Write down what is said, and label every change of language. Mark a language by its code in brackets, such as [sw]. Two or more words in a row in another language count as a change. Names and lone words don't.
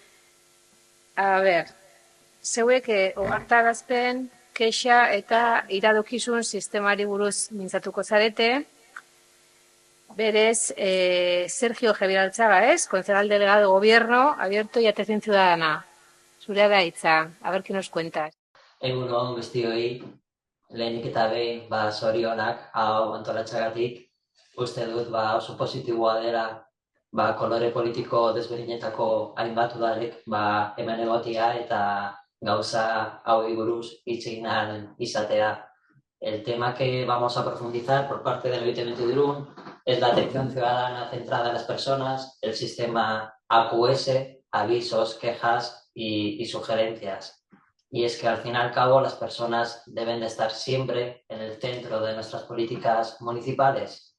[eu] A ber, zeuek ohartarazpen, kexa eta iradokizun sistemari buruz mintzatuko zarete. Berez, Sergio Gebiraltzaga, [es] concejal delegado de Gobierno, Abierto y Atención Ciudadana. [eu] Zurea da hitza, [es] a ver qué nos cuentas. [eu] Egun on guztioi, lehenik eta behin zorionak hau antolatzeagatik, uste dut oso positiboa dela kolore politiko desberdinetako hainbat udalek hemen egotea eta gauza hauei buruz hitz egin ahal izatea. [es] El tema que vamos a profundizar por parte del Ayuntamiento de Irún es la atención ciudadana centrada en las personas, el sistema AQS, avisos, quejas y sugerencias. Y es que al fin y al cabo las personas deben de estar siempre en el centro de nuestras políticas municipales.